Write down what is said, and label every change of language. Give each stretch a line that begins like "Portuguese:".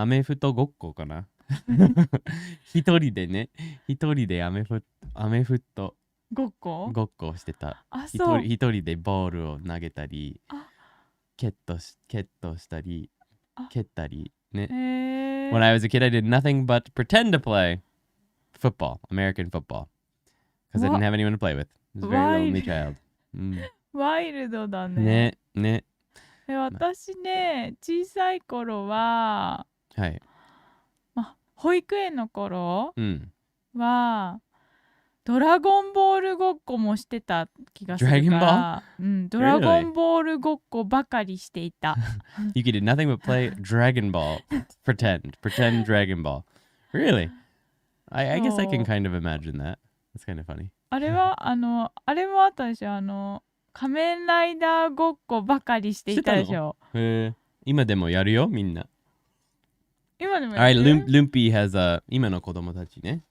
Japanese: アメフトごっこかな。一人でアメフトごっこをしてた。一人でボールを投げたり、ケットしたり、蹴ったりね。
English: When I was a kid, I did nothing but pretend to play football, American football, because I didn't have anyone to play with. I was a very lonely child.
Japanese: ワイルドだね。ね。私ね、小さい頃は、はい。保育園の頃は、ドラゴンボールごっこもしてた気がするから、ドラゴンボールごっこばかりしていた。
English: You did nothing but play Dragon Ball. Pretend Dragon Ball. Really? I guess I can kind of imagine that. That's kind of funny.
Japanese: あれもあったでしょ、仮面ライダーごっこばかりしていたでしょ。今でもやるよ、みんな。今でもやる。
English: Alright, Lumpy has
Japanese: 今の子供たちね。